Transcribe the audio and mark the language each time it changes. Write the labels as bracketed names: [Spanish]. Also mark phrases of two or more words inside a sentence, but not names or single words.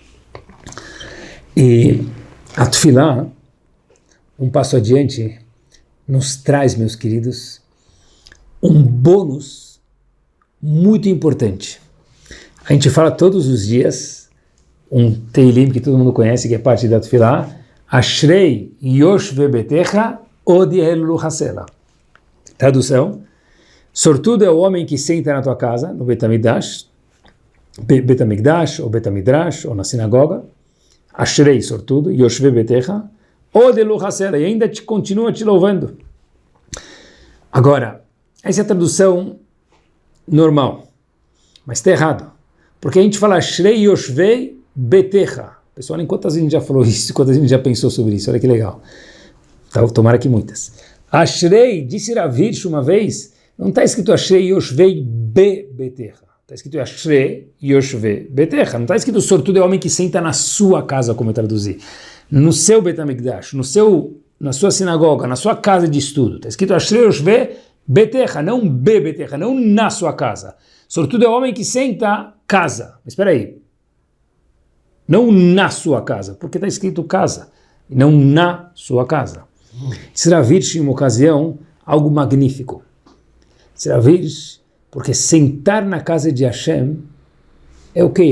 [Portuguese] E a tefilá, um passo adiante, nos traz, meus queridos, um bônus muito importante. A gente fala todos os dias, um Teilim que todo mundo conhece, que é parte da tefilá, [Hebrew] אשרי יושבי ביתך עוד יהללוך סלה. [Portuguese] Tradução, sortudo é o homem que senta na tua casa, no Betamigdash, ou Betamidrash, ou na sinagoga, [Hebrew] Ashrei, sortudo, יושבי ביתך עוד יהללוך סלה, [Portuguese] e ainda continua te louvando. Agora, essa é a tradução normal, mas está errado, porque a gente fala [Hebrew] אשרי יושבי ביתך. [Portuguese] Pessoal, em quantas vezes a gente já falou isso, quantas vezes a gente já pensou sobre isso, olha que legal. Então, tomara que muitas. Ashrei, disse Rav Hirsch uma vez, não está escrito [Hebrew] אשרי יושבי ביתך, [Portuguese] está escrito [Hebrew] אשרי יושבי ביתך, [Portuguese] não está escrito sortudo é o homem que senta na sua casa, como eu traduzi, no seu Betamigdash, na sua sinagoga, na sua casa de estudo, está escrito [Hebrew] אשרי יושבי ביתך, [Portuguese] não betecha, não na sua casa. Sortudo é o homem que senta casa, mas espera aí, não na sua casa, porque está escrito casa, e não na sua casa. Será vir em uma ocasião algo magnífico. Será vir porque sentar na casa de Hashem é o quê?